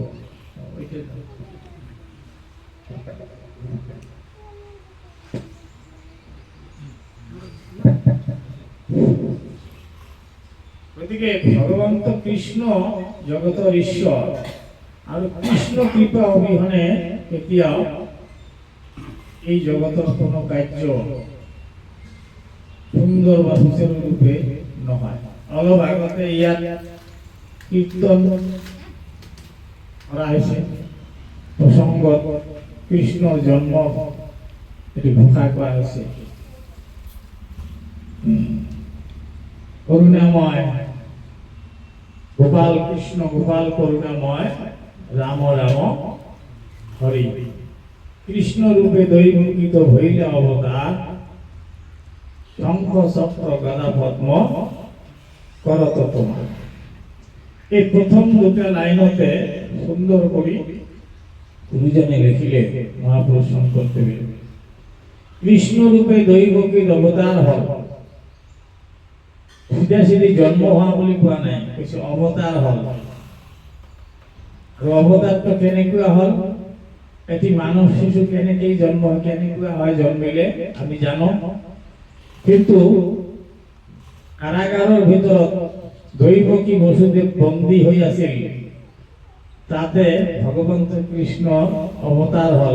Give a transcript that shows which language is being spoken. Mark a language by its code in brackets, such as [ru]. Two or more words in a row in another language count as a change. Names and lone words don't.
[as] গতিকে ভগৱন্ত কৃষ্ণ জগতৰ ঈশ্বৰ, আৰু কৃষ্ণ কৃপা অবিহনে কেতিয়াও এই জগতৰ কোনো কাৰ্য সুন্দৰ বা সুচাৰুৰূপে নহয়। অলপ আগতে ইয়াত কীৰ্তন কৰা হৈছে, প্ৰসংগত কৃষ্ণৰ জন্ম এটি ঘোষণা কৰা হৈছে। করুণাময় গোপাল কৃষ্ণ, গোপাল করুণাময় রাম রাম হরি। কৃষ্ণ রূপে দৈবকিত হইলে অবতার, শঙ্খ চক্র গদা পদ্ম করত তোমার। এই প্রথম দুটা লাইনতে সুন্দর করে গুরুজনে লিখিলে মহাপুরুষ শঙ্করদেব। কৃষ্ণ রূপে দৈবকিত অবতার হয়, সিধা সিধি জন্ম হওয়া বুলি কোৱা নাই, কিছু অৱতাৰ হল। আৰু অৱতাৰটো কেনেকুৱা হল, এটি মানৱ শিশু কেনেকৈ জন্ম হয়, কেনেকুৱা হয় জন্মিলে আমি জানো। কিন্তু কাৰাগাৰৰ ভিতৰত দৈবকী বসুদেৱ বন্দী হৈ আছিল, তাতে ভগৱন্ত কৃষ্ণ অৱতাৰ হল।